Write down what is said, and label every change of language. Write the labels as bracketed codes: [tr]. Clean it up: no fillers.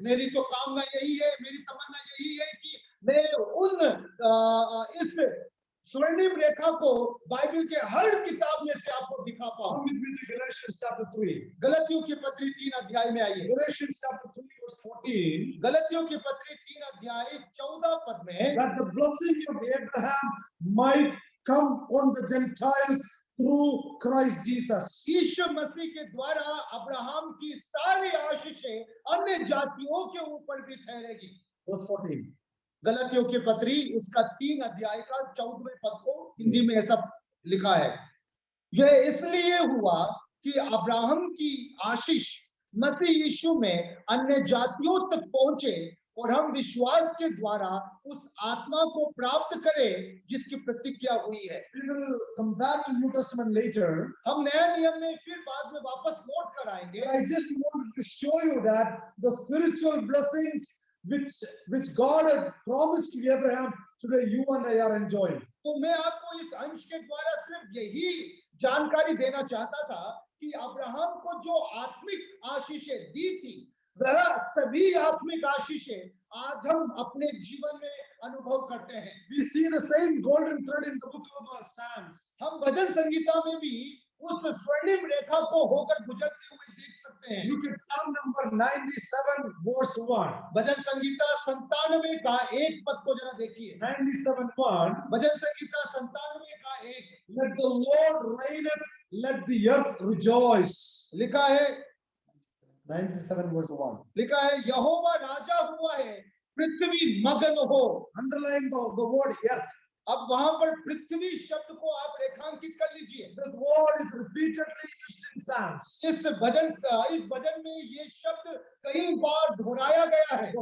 [hi] मेरी तो कामना यही है, मेरी तमन्ना यही है कि मैं इस स्वर्णिम रेखा को बाइबल के हर किताब में से आपको दिखा पाऊं। [en] Come with me to Galatians chapter 3. [hi] गलतियों की पत्री 3 अध्याय में आइए। [en] Galatians chapter 3 verse 14 [hi] गलतियों की पत्री 3 अध्याय 14 पद में [en] that the blessing of Abraham might come on the Gentiles through Christ Jesus. [hi] यीशु मसीह के द्वारा अब्राहम की सारी आशीषें अन्य जातियों के ऊपर भी ठहरेगी। [en] Verse 14. [hi] गलतियों की पत्री उसका 3 अध्याय का 14वें पद को हिंदी में ऐसा लिखा है, यह इसलिए हुआ कि अब्राहम की आशीष मसीह यीशु में अन्य जातियों तक पहुंचे और हम विश्वास के द्वारा उस आत्मा को प्राप्त करें जिसकी प्रतिज्ञा हुई है। [en] We will come back to New Testament later. [hi] हम नए नियम में फिर बाद में वापस लौट कर आएंगे। [en] But I just wanted to show you that the spiritual blessings which God had promised to Abraham, today you and I are enjoying. [hi] तो मैं आपको इस अंश के द्वारा सिर्फ यही जानकारी देना चाहता था कि अब्राहम को जो आत्मिक आशीषें दी थी वह सभी आत्मिक आशीषें आज हम अपने जीवन में अनुभव करते हैं। [en] We see the same golden thread in the book of Psalms. [hi] हम भजन संगीता में भी उस स्वर्णिम रेखा को होकर गुजरते हुए देख सकते हैं। [en] Look at Psalm number 97 verse 1. [hi] भजन संगीता 97 का 1 पद को जरा देखिए। [en] 97:1. [hi] भजन संगीता 97 का 1, [en] Let the Lord reigneth, let the earth rejoice. [hi] लिखा है [en] 97 verse 1. [hi] लिखा है यहोवा राजा हुआ है, पृथ्वी मगन हो। [en] Underline the word earth. [hi] अब वहां पर पृथ्वी शब्द को आप रेखांकित कर लीजिए। [en] This word is repeatedly used in Psalms. [hi] इस भजन में ये शब्द कई बार दोहराया गया है।